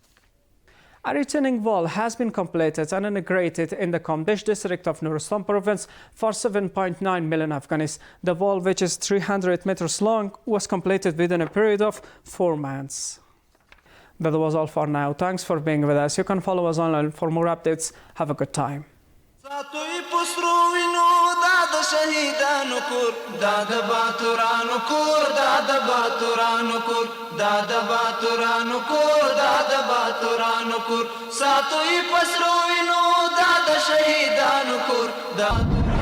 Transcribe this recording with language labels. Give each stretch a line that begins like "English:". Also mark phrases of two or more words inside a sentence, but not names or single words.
English: A retaining wall has been completed and integrated in the Kamdesh district of Nuristan province for 7.9 million Afghanis. The wall, which is 300 meters long, was completed within a period of 4 months. That was all for now. Thanks for being with us. You can follow us online for more updates. Have a good time.
Pashto: شهیدانو کور دا د باتورانو کور دا د باتورانو کور دا د باتورانو کور دا د باتورانو کور ساتوي پسرو وینو دا د شهیدانو کور دا